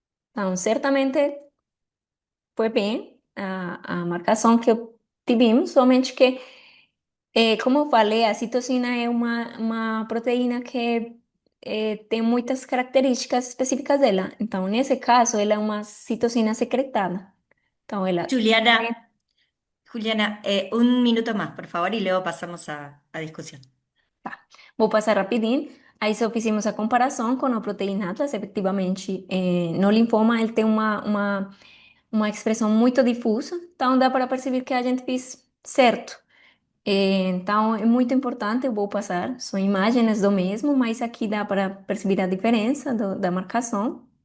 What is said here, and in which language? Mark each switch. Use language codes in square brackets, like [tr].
[pt] Então, certamente foi bem a marcação que tivemos, somente que, como eu falei, a citocina é uma proteína que tem muitas características específicas dela. Então, nesse caso, ela é uma citocina secretada. Então, ela [es] Juliana, Juliana, un minuto más, por favor, y luego pasamos a discusión. [pt] Tá. Vou passar rapidinho. Aí só fizemos a comparação com o Protein Atlas. Efetivamente, no linfoma ele tem uma expressão muito difusa, então dá para perceber que a gente fez certo. Então é muito importante, eu vou passar, são imagens do mesmo, mas aqui dá para perceber a diferença da marcação.